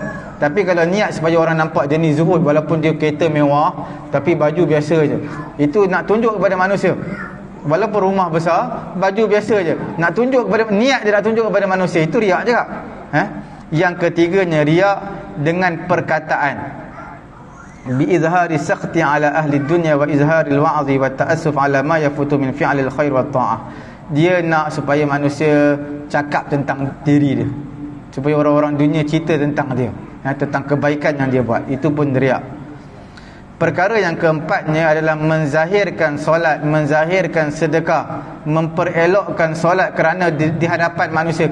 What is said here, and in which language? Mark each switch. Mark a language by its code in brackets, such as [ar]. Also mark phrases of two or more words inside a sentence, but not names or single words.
[ms] Tapi kalau niat supaya orang nampak jenis zuhud, walaupun dia kereta mewah tapi baju biasa je, itu nak tunjuk kepada manusia. Walaupun rumah besar, baju biasa je, nak tunjuk kepada, niat dia nak tunjuk kepada manusia, itu riak juga. Yang ketiganya riak dengan perkataan, [ar] بإظهار السخط على أهل الدنيا وإظهار الوعظ والتأسف على ما يفوت من فعل الخير والطاعة. [ms] Dia nak supaya manusia cakap tentang diri dia, supaya orang-orang dunia cerita tentang dia, tentang kebaikan yang dia buat. Itu pun riak. Perkara yang keempatnya adalah menzahirkan solat, menzahirkan sedekah, memperelokkan solat kerana di hadapan manusia.